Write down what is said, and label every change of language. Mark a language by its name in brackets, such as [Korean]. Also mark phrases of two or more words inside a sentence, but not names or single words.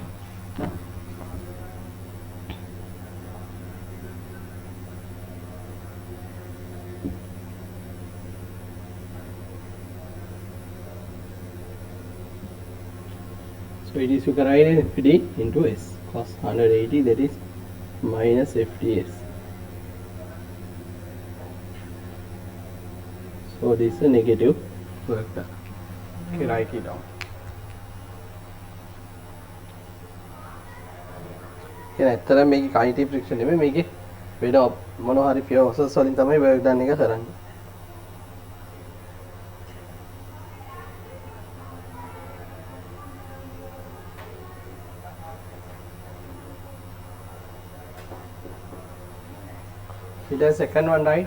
[English] So it is you can write FD into S cos 180, that is minus FDS. So this is a negative work done. Okay, write it down. [Sinhala] කියන ඇත්තටම මේකේ [English] kinetic friction [Sinhala] නෙමෙයි, මේකේ වෙන මොනවා හරි forces වලින් තමයි [English] work done [Sinhala] එක කරන්නේ. [English] The second one, right?